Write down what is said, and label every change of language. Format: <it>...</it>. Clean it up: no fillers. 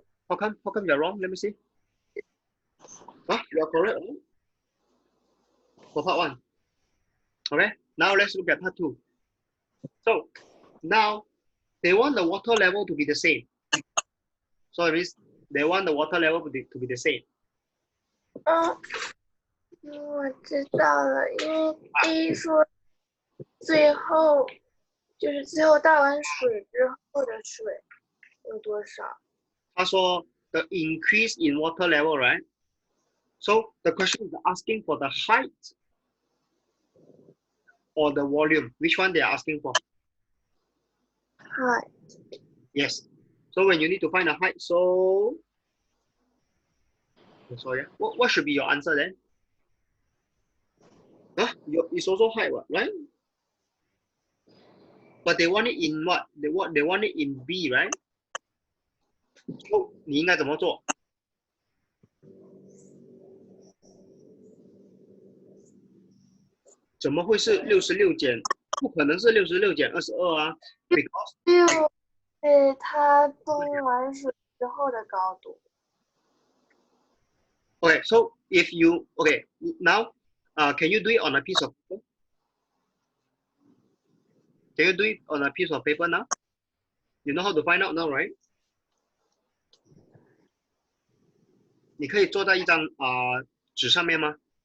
<en>How come you're wrong? Let me see. Huh? You're correct, right? For part 1. Okay, now let's look at part 2. So now they want the water level to be the same. So it means They want the water level to be the same.</en> <zh>我知道了，因为第一说最后倒完水之后的水有多少？他说</zh> <en>the increase in water level, right? So the question is asking for the height or the volume. Which one they are asking for? Height. Yes. So when you need to find the height, so sorry, what should be your answer then? Huh? It's also height, right? But they want it in what? They want it in B, right? So</en> <zh>你应该怎么做？怎么会是66减？不可能是66减22啊 ，</zh> <en>because</en> <zh>6是它崩完水之后的高度。</zh> <en>Okay, so if you now, can you do it on a piece of paper? Can you do it on a piece of paper now? You know how to find out now, right?</en> <zh>你可以做在一张纸上面吗？</zh>